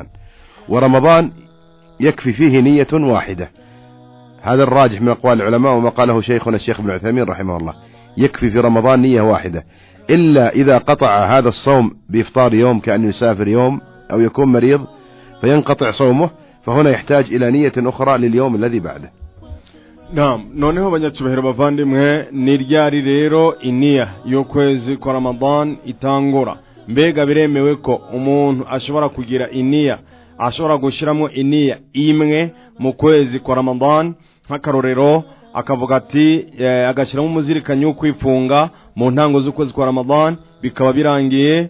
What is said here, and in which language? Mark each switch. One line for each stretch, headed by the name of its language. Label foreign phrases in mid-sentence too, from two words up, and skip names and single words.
Arabic: ورمضان يكفي فيه نية واحدة، هذا الراجح من أقوال العلماء وما قاله شيخنا الشيخ ابن عثيمين رحمه الله، يكفي في رمضان نية واحدة، إلا إذا قطع هذا الصوم بإفطار يوم كأن يسافر يوم أو يكون مريض فينقطع صومه، فهنا يحتاج إلى نية أخرى لليوم الذي بعده. نعم.
Rundi: noneho banyacubahiro bavandimwe, ni ryari rero iniya y'ukwezi kwa Ramadan itangura? Mbega biremewe ko umuntu ashobora kugira iniya, ashobora gushiramo iniya imwe mu kwezi kwa Ramadan, nk'akarorero akavuga ati agashiramo umuzirikanyi wo kwifunga mu ntango z'ukwezi kwa Ramadan, bikaba birangiye?